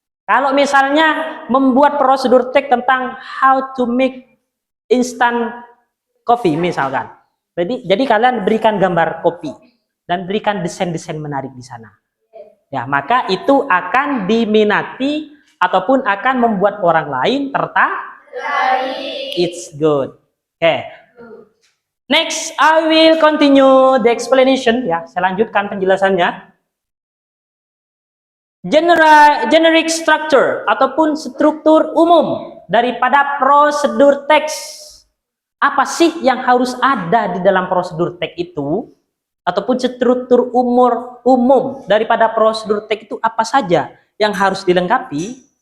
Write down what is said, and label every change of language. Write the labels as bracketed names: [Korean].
[Indonesian] Kalau misalnya membuat prosedur teks tentang how to make instant coffee misalkan. Jadi kalian berikan gambar kopi dan berikan desain-desain menarik di sana. Ya, maka itu akan diminati ataupun akan membuat orang lain tertarik. [English] It's good. Okay. Next, I will continue the explanation. [Indonesian] Ya, saya lanjutkan penjelasannya. Generic structure ataupun struktur umum daripada prosedur teks. Apa sih yang harus ada di dalam prosedur teks itu? Ataupun struktur umum daripada prosedur teks itu apa saja yang harus dilengkapi?